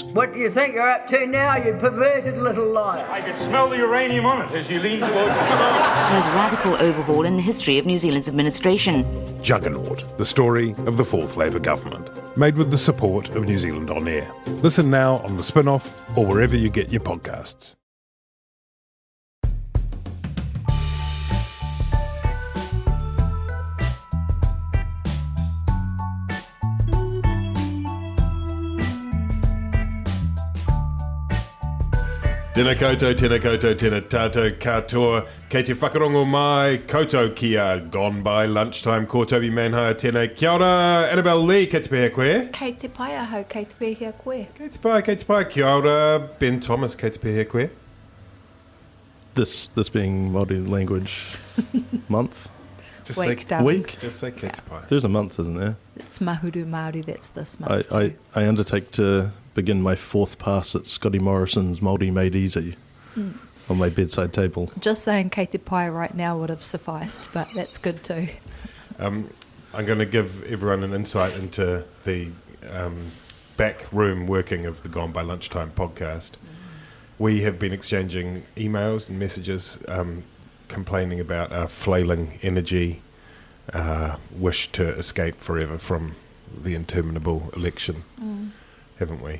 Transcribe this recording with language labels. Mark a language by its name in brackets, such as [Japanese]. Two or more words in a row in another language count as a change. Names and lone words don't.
[English] What do you think you're up to now, you perverted little liar? I could smell the uranium on it as you lean towards it. There's a radical overhaul in the history of New Zealand's administration. Juggernaut, the story of the Fourth Labour Government, made with the support of New Zealand On Air. Listen now on the Spinoff or wherever you get your podcasts. [Māori] Tēnā koutou, tēnā koutou, tēnā tātou katoa, kei te whakarongo mai, koutou kia Gone By Lunchtime, ko Toby Manhire, tēnā kia ora, Annabelle Lee, kei te pēhea koe. Kei te pai ahau, kei te pēhea koe. Kei te pai, kia ora, Ben Thomas, kei te pēhea koe. [English] This being Māori language month? Just Week, say week? Just say [Māori] kei te pai. [English] There's a month, isn't there? It's Mahuru Māori, that's this month. I undertake to begin my 4th pass at Scotty Morrison's Māori Made Easy on my bedside table. Just saying [Māori] kei te pai [English] right now would have sufficed, but that's good too. I'm going to give everyone an insight into the back room working of the Gone By Lunchtime podcast. We have been exchanging emails and messages complaining about our flailing energy, wish to escape forever from the interminable election, haven't we?